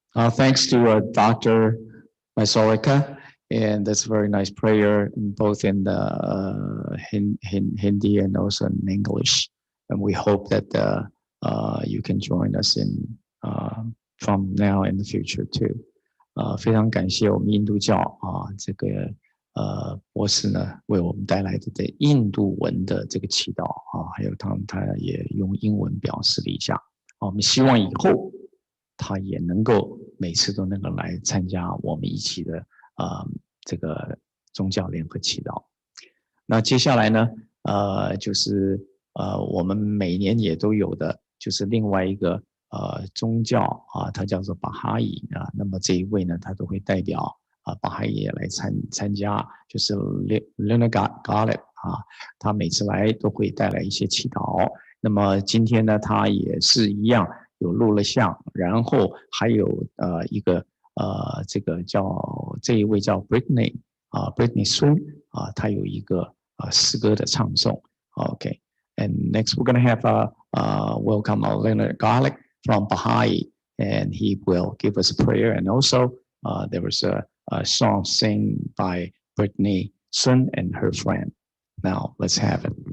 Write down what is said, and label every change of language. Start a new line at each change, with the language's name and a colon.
English: Thanks to Dr. Mysorekar, and that's a very nice prayer, both in the Hindi and also in English. And we hope that you can join us in from now in the future too.
Chinese: 非常感谢我们印度教这个博士呢为我们带来的这印度文的这个祈祷还有他也用英文表示了一下。我们希望以后他也能够每次都能够来参加我们一起的这个宗教联合祈祷。那接下来呢就是我们每年也都有的就是另外一个宗教它叫做 Baha'i 那么这一位呢他都会代表Baha'i 也来参加，就是 Nagagaki 他每次来都会带来一些祈祷。那么今天呢他也是一样有录了像，然后还有一个这个这一位叫 Britney Sun 他有一个诗歌的唱诵。
English: Okay, and next we're going to have welcome Nagagaki from Baha'i, and he will give us a prayer, and also there was a song sung by Britney Sun and her friend. Now let's have it.